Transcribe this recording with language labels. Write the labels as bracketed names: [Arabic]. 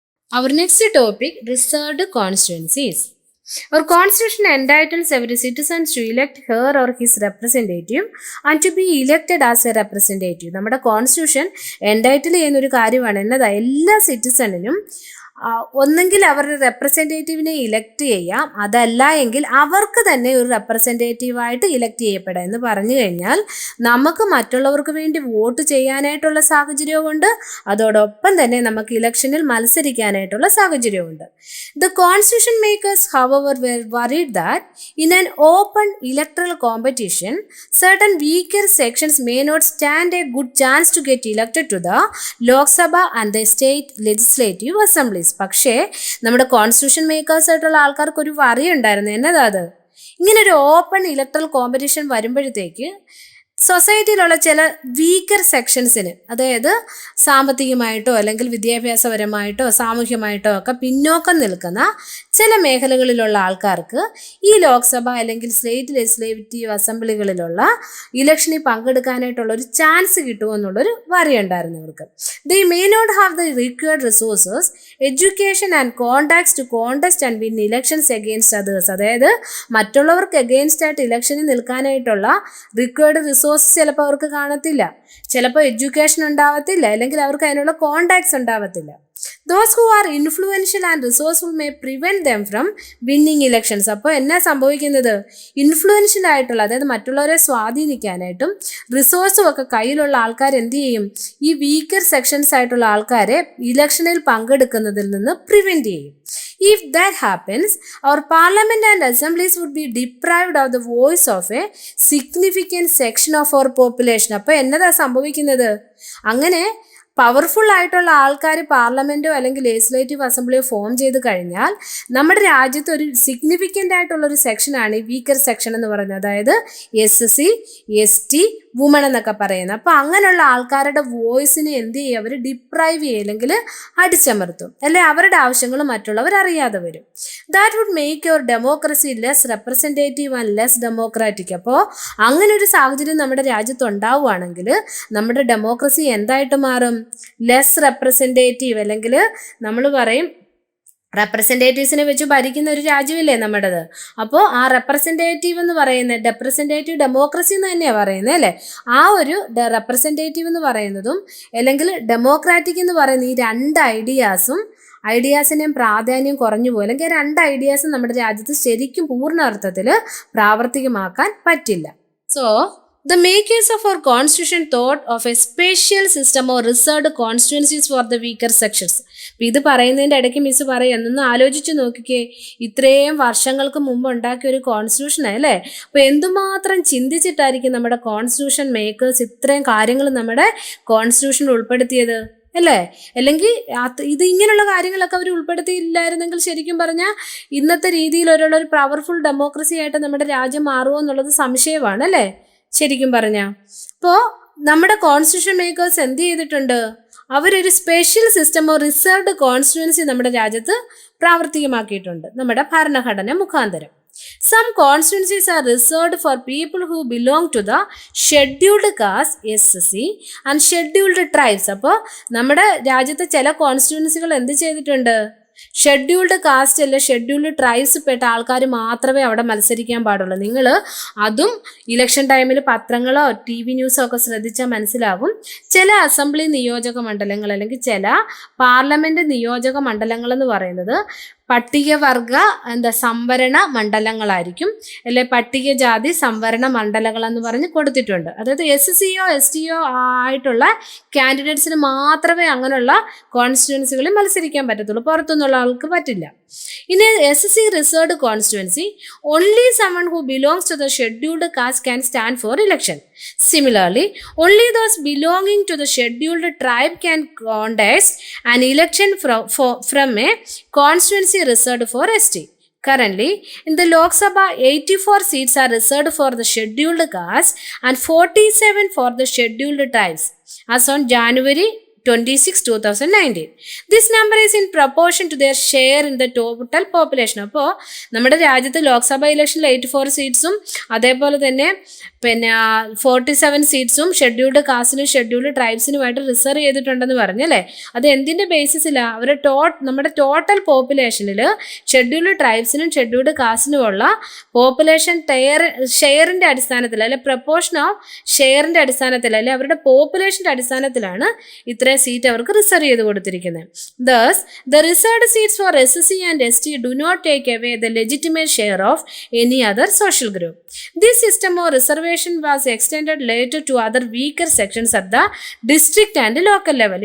[English] Our next topic, reserved constituencies. Our constitution entitles every citizen to elect her or his representative and to be elected as a representative. [Malayalam] നമ്മുടെ constitution entitle ചെയ്യുന്ന ഒരു കാര്യമാണ് എന്നതാ എല്ലാ സിറ്റിസണിനും ഒന്നെങ്കിൽ അവരുടെ റെപ്രസെൻറ്റേറ്റീവിനെ elect ചെയ്യാം, അതല്ല എങ്കിൽ അവർക്ക് തന്നെ ഒരു റെപ്രസെൻറ്റേറ്റീവായിട്ട് ഇലക്ട് ചെയ്യപ്പെടാം. എന്ന് പറഞ്ഞു കഴിഞ്ഞാൽ നമുക്ക് മറ്റുള്ളവർക്ക് വേണ്ടി വോട്ട് ചെയ്യാനായിട്ടുള്ള സാഹചര്യമുണ്ട്, അതോടൊപ്പം തന്നെ നമുക്ക് ഇലക്ഷനിൽ മത്സരിക്കാനായിട്ടുള്ള സാഹചര്യമുണ്ട്. [English] The constitution makers, however, were worried that in an open electoral competition, certain weaker sections may not stand a good chance to get elected to the Lok Sabha and the state legislative assemblies. [Malayalam] പക്ഷേ നമ്മുടെ constitution makers ആയിട്ടുള്ള ആൾക്കാർക്ക് ഒരു worry ഉണ്ടായിരുന്നു. എന്നതാ അത്? ഇങ്ങനെ ഒരു ഓപ്പൺ ഇലക്ട്രൽ കോമ്പറ്റീഷൻ വരുമ്പോഴത്തേക്ക് സൊസൈറ്റിയിലുള്ള ചില വീക്കർ സെക്ഷൻസിന്, അതായത് സാമ്പത്തികമായിട്ടോ അല്ലെങ്കിൽ വിദ്യാഭ്യാസപരമായിട്ടോ സാമൂഹ്യമായിട്ടോ ഒക്കെ പിന്നോക്കം നിൽക്കുന്ന ചില മേഖലകളിലുള്ള ആൾക്കാർക്ക് ഈ ലോക്സഭ അല്ലെങ്കിൽ സ്റ്റേറ്റ് ലെജിസ്ലേറ്റീവ് അസംബ്ലികളിലുള്ള ഇലക്ഷനിൽ പങ്കെടുക്കാനായിട്ടുള്ള ഒരു ചാൻസ് കിട്ടുമെന്നുള്ളൊരു വറിയുണ്ടായിരുന്നു ഇവർക്ക്. [English] They may not have the required resources, education and contacts to contest and win elections against others. [Malayalam] അതായത് മറ്റുള്ളവർക്ക് അഗെയിൻസ്റ്റ് ആയിട്ട് ഇലക്ഷനിൽ നിൽക്കാനായിട്ടുള്ള റിക്വയർഡ് റിസോഴ്സ് ചിലപ്പോൾ അവർക്ക് കാണത്തില്ല, ചിലപ്പോൾ എഡ്യൂക്കേഷൻ ഉണ്ടാവത്തില്ല, അല്ലെങ്കിൽ അവർക്ക് അതിനുള്ള കോണ്ടാക്ട്സ് ഉണ്ടാവത്തില്ല. [English] Those who are influential and resourceful may prevent them from winning elections. [Malayalam] അപ്പോൾ എന്നാ സംഭവിക്കുന്നത്? ഇൻഫ്ലുവൻഷ്യൽ ആയിട്ടുള്ള, അതായത് മറ്റുള്ളവരെ സ്വാധീനിക്കാനായിട്ടും റിസോഴ്സും ഒക്കെ കയ്യിലുള്ള ആൾക്കാർ എന്ത് ചെയ്യും? ഈ വീക്കർ സെക്ഷൻസ് ആയിട്ടുള്ള ആൾക്കാരെ ഇലക്ഷനിൽ പങ്കെടുക്കുന്നതിൽ നിന്ന് പ്രിവെന്റ് ചെയ്യും. [English] If that happens, our parliament and assemblies would be deprived of the voice of a significant section of our population. [Malayalam] അപ്പോൾ എന്നതാ സംഭവിക്കുന്നത്? അങ്ങനെ പവർഫുൾ ആയിട്ടുള്ള ആൾക്കാർ പാർലമെൻറ്റോ അല്ലെങ്കിൽ ലെജിസ്ലേറ്റീവ് അസംബ്ലിയോ ഫോം ചെയ്ത് കഴിഞ്ഞാൽ നമ്മുടെ രാജ്യത്ത് ഒരു സിഗ്നിഫിക്കൻ്റ് ആയിട്ടുള്ളൊരു സെക്ഷനാണ് ഈ വീക്കർ സെക്ഷൻ എന്ന് പറയുന്നത്. അതായത് SC, ST, വുമൺ എന്നൊക്കെ പറയുന്നത്. അപ്പോൾ അങ്ങനെയുള്ള ആൾക്കാരുടെ വോയിസിനെ എന്ത് ചെയ്യും? അവർ ഡിപ്രൈവ് ചെയ്യും, അല്ലെങ്കിൽ അടിച്ചമർത്തും, അല്ലെ അവരുടെ ആവശ്യങ്ങൾ മറ്റുള്ളവർ അറിയാതെ വരും. [English] That would make your democracy less representative and less democratic. [Malayalam] അപ്പോൾ അങ്ങനെ ഒരു സാഹചര്യം നമ്മുടെ രാജ്യത്ത് ഉണ്ടാവുകയാണെങ്കിൽ നമ്മുടെ ഡെമോക്രസി എന്തായിട്ട് മാറും? ലെസ് റെപ്രസെൻറ്റേറ്റീവ്, അല്ലെങ്കിൽ നമ്മൾ പറയും റെപ്രസെൻറ്റേറ്റീവ്സിനെ വെച്ച് ഭരിക്കുന്ന ഒരു രാജ്യമില്ലേ നമ്മുടേത്. അപ്പോൾ ആ റെപ്രസെൻറ്റേറ്റീവ് എന്ന് പറയുന്നത് റെപ്രസെൻറ്റേറ്റീവ് ഡെമോക്രസി എന്ന് തന്നെയാണ് പറയുന്നത്, അല്ലേ? ആ ഒരു റെപ്രസെൻറ്റേറ്റീവ് എന്ന് പറയുന്നതും അല്ലെങ്കിൽ ഡെമോക്രാറ്റിക് എന്ന് പറയുന്ന ഈ രണ്ട് ഐഡിയാസിൻ്റെയും പ്രാധാന്യം കുറഞ്ഞു പോകും, അല്ലെങ്കിൽ രണ്ട് ഐഡിയാസും നമ്മുടെ രാജ്യത്ത് ശരിക്കും പൂർണ്ണ അർത്ഥത്തിൽ പ്രാവർത്തികമാക്കാൻ പറ്റില്ല. [English] So the makers of our constitution thought of a special system or reserved constituencies for the weaker sections. [Malayalam] ഇത് പറയുന്നതിൻ്റെ ഇടയ്ക്ക് മിസ് പറയും, എന്നൊന്ന് ആലോചിച്ച് നോക്കിക്കേ, ഇത്രയും വർഷങ്ങൾക്ക് മുമ്പ് ഉണ്ടാക്കിയ ഒരു കോൺസ്റ്റിറ്റ്യൂഷൻ അല്ലേ? അപ്പോൾ എന്തുമാത്രം ചിന്തിച്ചിട്ടായിരിക്കും നമ്മുടെ കോൺസ്റ്റിറ്റ്യൂഷൻ മേക്കേഴ്സ് ഇത്രയും കാര്യങ്ങൾ നമ്മുടെ കോൺസ്റ്റിറ്റ്യൂഷനിൽ ഉൾപ്പെടുത്തിയത്, അല്ലേ? അല്ലെങ്കിൽ ഇത് ഇങ്ങനെയുള്ള കാര്യങ്ങളൊക്കെ അവർ ഉൾപ്പെടുത്തിയില്ലായിരുന്നെങ്കിൽ ശരിക്കും പറഞ്ഞാൽ ഇന്നത്തെ രീതിയിലുള്ള ഒരു പവർഫുൾ ഡെമോക്രസി ആയിട്ട് നമ്മുടെ രാജ്യം മാറുമോ എന്നുള്ളത് സംശയമാണ്, അല്ലേ? ശരിക്കും പറഞ്ഞാൽ അപ്പോൾ നമ്മുടെ കോൺസ്റ്റിറ്റ്യൂഷൻ മേക്കേഴ്സ് എന്ത് ചെയ്തിട്ടുണ്ട്? അവരൊരു സ്പെഷ്യൽ സിസ്റ്റമോ റിസർവ്ഡ് കോൺസ്റ്റിറ്റ്യുവൻസി നമ്മുടെ രാജ്യത്ത് പ്രാവർത്തികമാക്കിയിട്ടുണ്ട് നമ്മുടെ ഭരണഘടന മുഖാന്തരം. [English] Some constituencies are reserved for people who belong to the scheduled caste SC and scheduled tribes. [Malayalam] അപ്പോൾ നമ്മുടെ രാജ്യത്തെ ചില കോൺസ്റ്റിറ്റ്യുവൻസികൾ എന്ത് ചെയ്തിട്ടുണ്ട്? ഷെഡ്യൂൾഡ് കാസ്റ്റ് അല്ല ഷെഡ്യൂൾഡ് ട്രൈബ്സ് പെട്ട ആൾക്കാർ മാത്രമേ അവിടെ മത്സരിക്കാൻ പാടുള്ളൂ. നിങ്ങൾ അതും ഇലക്ഷൻ ടൈമിൽ പത്രങ്ങളോ TV ന്യൂസോ ഒക്കെ ശ്രദ്ധിച്ചാൽ മനസ്സിലാകും. ചില അസംബ്ലി നിയോജക മണ്ഡലങ്ങൾ അല്ലെങ്കിൽ ചില പാർലമെൻറ്റ് നിയോജക മണ്ഡലങ്ങൾ എന്ന് പറയുന്നത് പട്ടികവർഗ സംവരണ മണ്ഡലങ്ങളായിരിക്കും, അല്ലെ പട്ടികജാതി സംവരണ മണ്ഡലങ്ങൾ എന്ന് പറഞ്ഞ് കൊടുത്തിട്ടുണ്ട്. അതായത് SCയോ STയോ ആയിട്ടുള്ള കാൻഡിഡേറ്റ്സിന് മാത്രമേ അങ്ങനെയുള്ള കോൺസ്റ്റിറ്റ്യുവൻസികളിൽ മത്സരിക്കാൻ പറ്റത്തുള്ളൂ, പുറത്തുനിന്നുള്ള ആൾക്ക് പറ്റില്ല. [English] In a SC reserved constituency, only someone who belongs to the scheduled caste can stand for election. Similarly, only those belonging to the scheduled tribe can contest an election from a constituency reserved for ST. Currently, in the Lok Sabha, 84 seats are reserved for the scheduled caste and 47 for the scheduled tribes. As on January 26, 2019. This number is in proportion to their share in the total population. [Malayalam] അപ്പോൾ നമ്മുടെ രാജ്യത്ത് ലോക്സഭ ഇലക്ഷനിൽ 84 സീറ്റ്സും അതേപോലെ തന്നെ 47 സീറ്റ്സും scheduled കാസ്റ്റിനും scheduled ട്രൈബ്സിനുമായിട്ട് reserve ചെയ്തിട്ടുണ്ടെന്ന് പറഞ്ഞല്ലേ. അത് എന്തിൻ്റെ ബേസിസിലാണ്? അവരുടെ നമ്മുടെ ടോട്ടൽ പോപ്പുലേഷനിൽ ഷെഡ്യൂൾഡ് ട്രൈബ്സിനും ഷെഡ്യൂൾഡ് കാസ്റ്റിനുമുള്ള പോപ്പുലേഷൻ ഷെയറിൻ്റെ അടിസ്ഥാനത്തിൽ അല്ലെ പ്രപ്പോർഷൻ ഓഫ് ഷെയറിൻ്റെ അടിസ്ഥാനത്തിൽ അല്ലെ അവരുടെ പോപ്പുലേഷൻ്റെ അടിസ്ഥാനത്തിലാണ് ഇത്രയും സീറ്റ് അവർക്ക് റിസർവ് ചെയ്ത് കൊടുത്തിരിക്കുന്നത്. [English] Thus, the reserved seats for SC and ST do not take away the legitimate share of any other social group. This system of reservation was extended later to other weaker sections at the district and local level.